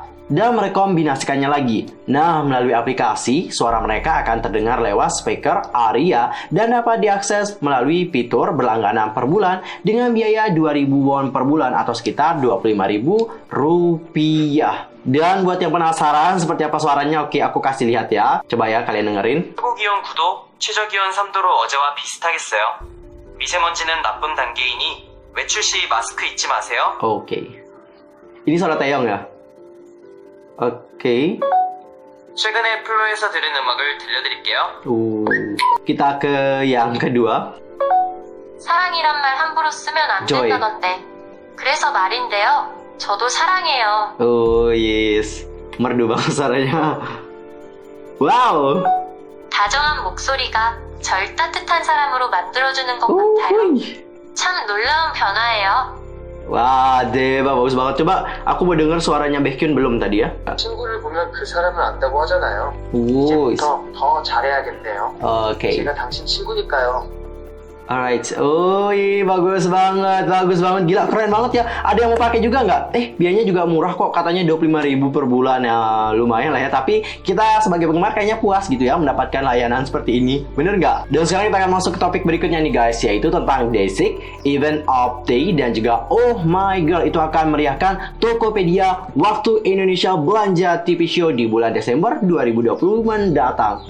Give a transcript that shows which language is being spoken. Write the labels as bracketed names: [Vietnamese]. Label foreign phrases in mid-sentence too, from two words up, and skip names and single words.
[Indonesian] dan merekombinasikannya lagi. Nah, melalui aplikasi, suara mereka akan terdengar lewat speaker Aria dan dapat diakses melalui fitur berlangganan per bulan dengan biaya 2.000 won per bulan atau sekitar 25.000 rupiah. Dan buat yang penasaran seperti apa suaranya, oke aku kasih lihat ya. Coba ya kalian dengerin. [Korean] 최고기온 9도, 최저기온 3도로 어제와 비슷하겠어요. 미세먼지는 나쁜 단계이니 외출 시 마스크 잊지 마세요. [Indonesian] Oke. Ini suara Taeyong ya? Oke. [Korean] 최근에 플로에서 들은 음악을 들려드릴게요. [Indonesian] Kita ke yang kedua. [Korean] 사랑이란 말 함부로 쓰면 안 Joy. 된다던데. 그래서 말인데요. 저도 사랑해요. [English] Oh yes. [Indonesian] Merdu banget suaranya. Wow. [Korean] 다정한 목소리가 절 따뜻한 사람으로 만들어주는 것 같아요. 참 놀라운 변화예요. [Indonesian] Wah, Deba bagus banget. Coba aku mau denger suaranya Baekhyun belum tadi ya? [Korean] 친구를 보면 그 사람을 안다고 하잖아요. Wuh. 이제부터 더 잘해야겠네요. [Indonesian] Oke. [Korean] 제가 당신 친구니까요. [Indonesian] Alright, oh iya bagus banget, gila keren banget ya. Ada yang mau pakai juga nggak? Biayanya juga murah kok, katanya 25.000 per bulan ya, lumayan lah ya. Tapi kita sebagai penggemar kayaknya puas gitu ya mendapatkan layanan seperti ini, bener nggak? Dan sekarang kita akan masuk ke topik berikutnya nih guys, yaitu tentang Day6 Event of Day dan juga Oh My Girl itu akan meriahkan Tokopedia waktu Indonesia belanja TV show di bulan Desember 2020 mendatang.